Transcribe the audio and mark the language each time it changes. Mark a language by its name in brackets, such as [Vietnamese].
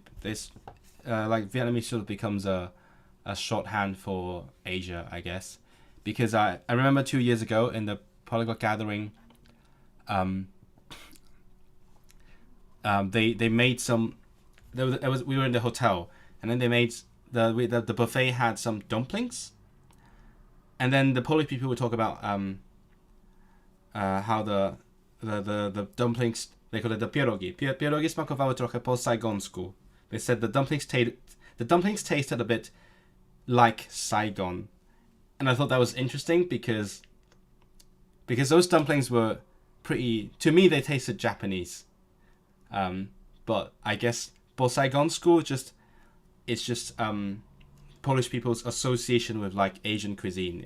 [English] There's like Vietnamese sort of becomes a shorthand for Asia, I guess, because I remember 2 years ago in the polyglot gathering, they made some. We were in the hotel, and then they made the buffet had some dumplings, and then the Polish people would talk about how the dumplings, they call it the pierogi. [Polish] Pierogi smakowały trochę po saigonsku. [English] They said the dumplings tasted a bit like Saigon, and I thought that was interesting because those dumplings were pretty. To me, they tasted Japanese, but I guess po saigonsku it's just Polish people's association with like Asian cuisine.